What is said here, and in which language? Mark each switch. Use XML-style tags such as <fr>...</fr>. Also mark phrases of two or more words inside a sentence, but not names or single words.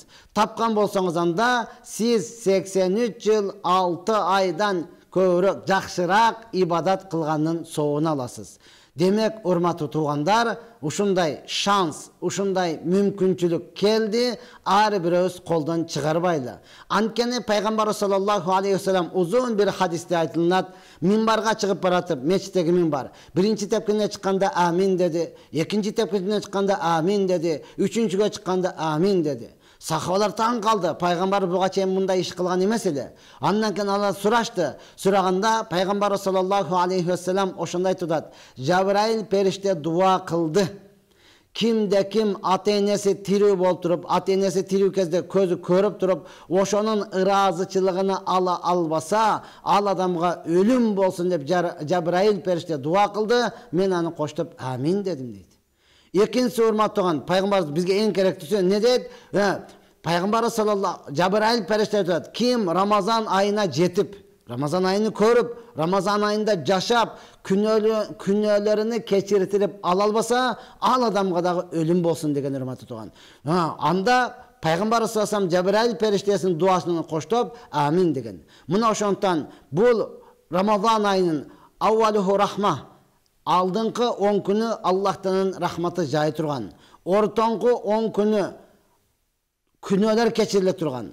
<ky>Тапкан болсоңуз, анда сиз 83 жыл 6 айдан көбүрөөк жакшыраак ибадат кылганын соогун аласыз. Демек, урматтуу туугандар, ушундай шанс, ушундай мүмкүнчүлүк келди, ар бирөөбүз колдон чыгарбайлы. Анткени пайгамбар</ky> <ar>صلى الله عليه وسلم</ar> <ky>узун бир хадисте айтылат, минбарга чыгып баратып, мечиттеги минбар. Биринчи тепкине чыкканда амин деди, экинчи тепкине чыкканда амин деди, үчүнчүгө чыкканда амин деди. Сахабалар таң калды. Пайгамбар буга чейин мындай иш кылган эмес эле. Андан кийин алар сурашты. Сураганда пайгамбар</ky> <ar>صلى الله عليه وسلم</ar> <ky>ошондой айтат: Жабраил периште дуа кылды. Кимде ким ата-энеси тирүү болуп туруп, ата-энеси тирүү кезде көзү көрүп туруп, ошонун ыраазычылыгын ала албаса, ал адамга өлүм болсун деп Жабраил периште дуа кылды. Мен аны коштоп амин дедим дейт. Экинчи урматтаган пайгамбар бизге эң керектүүсү не дейт? Пайгамбар саллаллаху Жабраил периште айтат: ким Рамазан айына жетип, Рамазан айын көрүп, Рамазан айында жашап, күнөөлөрүнү кечиртирип ала албаса, ал адамга дагы өлүм болсун деген урматтуу тууган. Анда пайгамбар</ky> <ar>صلى الله عليه وسلم</ar> <ky>Жабраил периштесинин дуасын коштоп амин деген. Мына ошондуктан бул Рамазан айынын</ky> <ar>أوله رحمة,</ar> <ky>алдыңкы 10 күнү Аллахтын рахматы жай турган. Ортоңку 10 күнү күнөөлөр кечириле турган.</ky>